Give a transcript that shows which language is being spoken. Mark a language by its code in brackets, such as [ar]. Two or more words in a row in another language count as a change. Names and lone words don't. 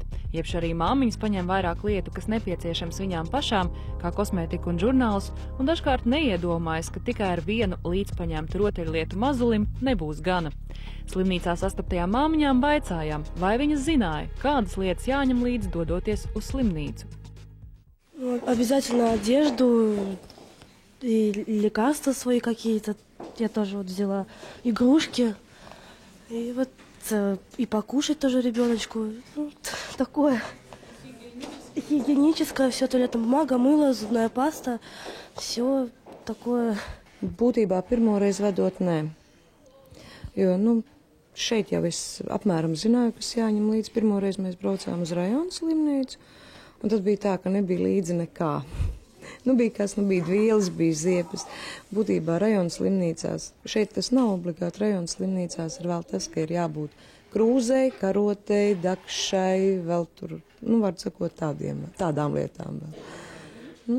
[lv] Jebš arī māmiņas paņem vairāk lietu, kas nepieciešams viņām pašām, kā kosmētiku un žurnālus, un dažkārt neiedomājas, ka tikai ar vienu līdzpaņemtu rotaļlietu mazulim nebūs gana. Slimnīcā sastaptajām māmiņām vaicājām, vai viņas zināja, kādas lietas jāņem līdzi dodoties uz slimnīcu. [ru] Обязательно одежду и лекарства свои какие-то. Я тоже вот взяла игрушки. И вот и покушать тоже ребеночку. Ну, такое. Гигиеническое, все туалетная бумага, мыло, зубная паста. Все такое. [lv] Būtībā pirmoreiz vedot nē. Jo, šeit jau es apmēram zināju, kas jāņem līdzi. Pirmoreiz mēs braucām uz rajonu slimnīcu. Un tad bija tā, ka nebija līdzi nekā. Bija kas, bija vielas, bija ziepes. Būtībā rajona slimnīcās, šeit tas nav obligāti, rajona slimnīcās ir vēl tas, ka ir jābūt krūzei, karotei, dakšai, vēl tur, var sakot, tādām lietām vēl.